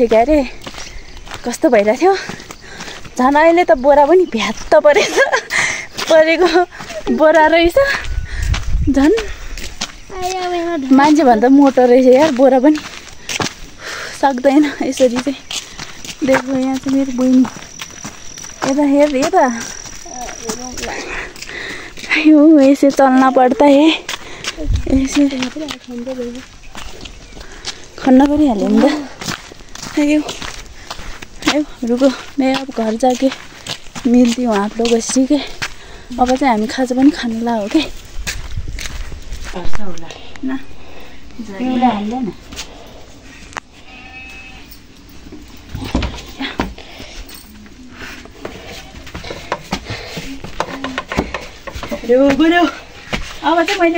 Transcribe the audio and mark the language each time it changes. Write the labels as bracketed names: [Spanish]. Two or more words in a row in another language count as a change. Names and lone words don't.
[Nepali] थियो क्यारे कस्तो भइरहेको थियो झन् अहिले त बोरा पनि भ्यात्त परेको बोरा रहेछ झन् मान्छे भन्दा मोटो रहेछ यार बोरा पनि सक्दैन यसरी चाहिँ देखो यहाँ चाहिँ मेरो बहिनी यता हेर यता [Hindi] ऐसे चलना पड़ता है ऐसे [Nepali] खन्ना परिहाल्यो नि त आयो [Hindi] रुको मैं अब घर जाके मिल्ती हूँ आप लोग बस ठीक है [Nepali] अब चाहिँ हामी खाजा पनि खानु ला हो के न एउटा हाल्दैन गुरु अब चाहिँ मैले